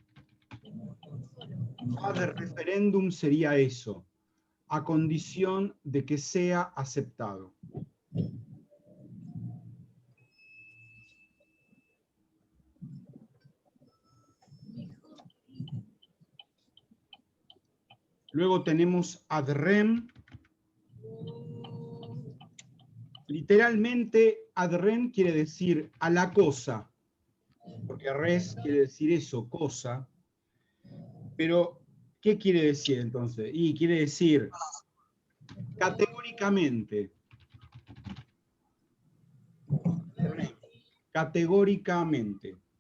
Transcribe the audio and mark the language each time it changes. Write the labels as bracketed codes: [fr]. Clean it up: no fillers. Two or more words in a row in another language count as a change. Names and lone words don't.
[la] Ad referendum [es] sería eso, a condición de que sea aceptado. Luego tenemos [la] ad rem. [es] Literalmente, [la] ad rem [es] quiere decir a la cosa, porque res quiere decir eso, cosa. Pero, ¿qué quiere decir entonces? Y quiere decir categóricamente. Categóricamente.